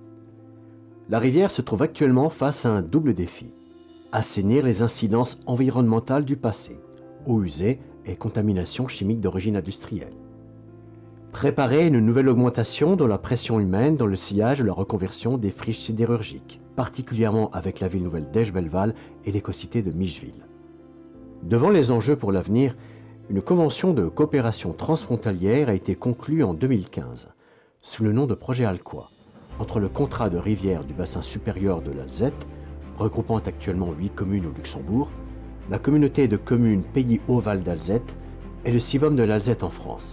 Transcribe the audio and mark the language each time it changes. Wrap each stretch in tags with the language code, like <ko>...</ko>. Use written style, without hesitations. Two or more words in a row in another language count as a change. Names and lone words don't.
<fr>La rivière se trouve actuellement face à un double défi: assainir les incidences environnementales du passé, eau usée et contamination chimique d'origine industrielle. Préparer une nouvelle augmentation de la pression humaine dans le sillage et la reconversion des friches sidérurgiques, particulièrement avec la ville nouvelle d'Esch-Belval et l'écocité de Micheville. Devant les enjeux pour l'avenir, une convention de coopération transfrontalière a été conclue en 2015, sous le nom de projet Alcoa, entre le contrat de rivière du bassin supérieur de l'Alzette, regroupant actuellement 8 communes au Luxembourg, la communauté de communes Pays Haut-Val d'Alzette et le CIVOM de l'Alzette en France.</fr>